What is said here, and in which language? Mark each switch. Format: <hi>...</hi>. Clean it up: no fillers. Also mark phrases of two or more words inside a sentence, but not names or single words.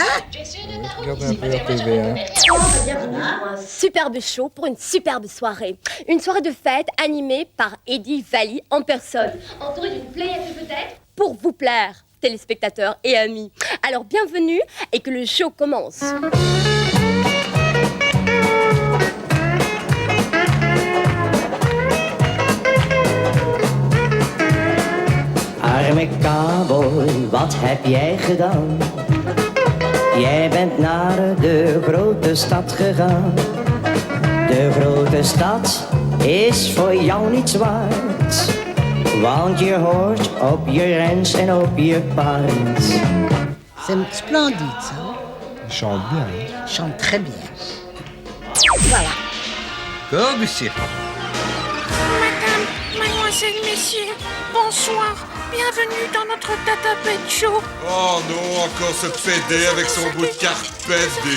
<fr>Regardez un peu la TVA. Un superbe show pour une superbe soirée. Une soirée de fête animée par Eddie Valli en personne. Entouré d'une pléiade de vedettes pour vous plaire, téléspectateurs et amis. Alors bienvenue et que le show commence.</fr> <nl>Arme cowboy, wat heb jij gedaan? Jij bent naar de grote stad gegaan. De grote stad is voor jou niets waard. Want je hoort op je rens en op je paard.</nl> <fr>c'est splendide, ça. Il chante bien. Hein? Il chante très bien. Voilà. Corbusier. Madame, mademoiselle, messieurs, bonsoir. Bienvenue dans notre Tata Pet Show. Oh non, encore ce PD avec son bout de carpette des...</fr>